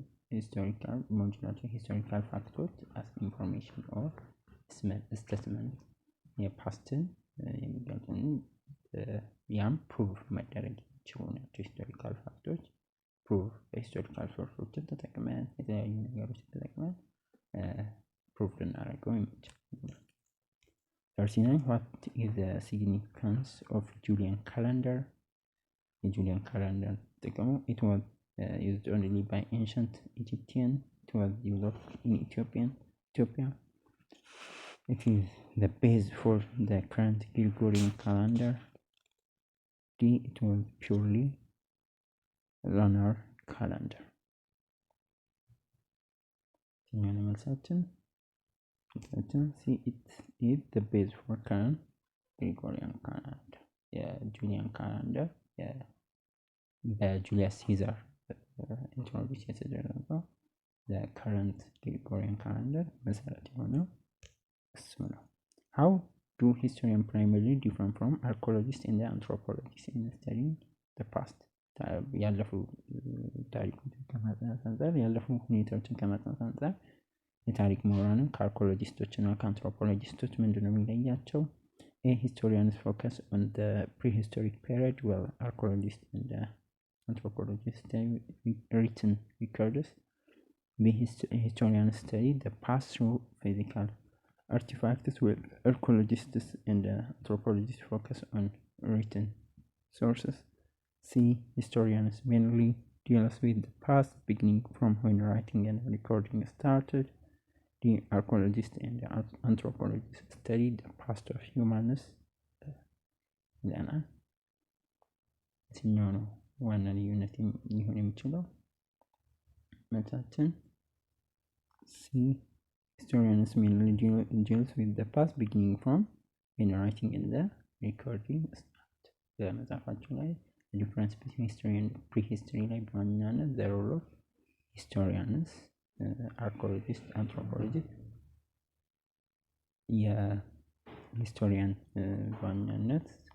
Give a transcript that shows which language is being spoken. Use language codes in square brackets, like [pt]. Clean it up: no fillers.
[en] historical modular historical factors as information or statement [am] የፓስትን የሚገልጹን ያም ፕሩቭ መደረግ ይችላሉ ናቸው። ሂስቶሪካል ፋክቶች ፕሩቭ በሂስቶሪካል ሶርሶችን ተጠቅመን የተለያዩ ነገሮች ተጠቅመን ፕሩቭ ልናደርገው የሚችል። 39 [en] what is the significance of Julian calendar? [am] የጁሊያን ካላንደር ጥቅሙ [en] it was used only by ancient Egyptian. It was developed in Ethiopia. It is the base for the current Gregorian calendar. D. it was purely lunar calendar. [am] መልሳችን? [en] C. it is the base for current Gregorian calendar. [am] የጁሊያን ካላንደር በጁሊየስ ሲዛር ኢንትሮዲዩስ የተደረገው ለከረንት ግሪጎሪያን ካላንደር መሰረት የሆነው እሱ ነው። [en] How do historians primarily differ from archaeologists and anthropologists in studying the past? [am] ያለፉ ታሪኮችን ከማጥናት አንፃር ያለፉ ሁኔታዎችን ከማጥናት አንፃር የታሪክ ምሁራንን ከአርኪኦሎጂስቶች እና ከአንትሮፖሎጂስቶች ምንድነው የሚለያቸው? [en] A. historians focus on the prehistoric period, while archaeologists and anthropologists study written records. B. historians study the past through physical artifacts, while archaeologists and anthropologists focus on written sources. C. historians mainly deals with the past, beginning from when writing and recording started. The archaeologists and anthropologists study the past of humans. [am] የትኛው ነው ዋና ልዩነት ሊሆን የሚችለው መልሳችን ሲ [en] historians mainly deals with the past beginning from when writing in the recording start [am] በመጽሐፋቸው ላይ [en] the difference between history and prehistory [am] ላይ በዋናነት [en] the role of historians archaeologists anthropologists [am] የሂስቶሪያን በዋናነት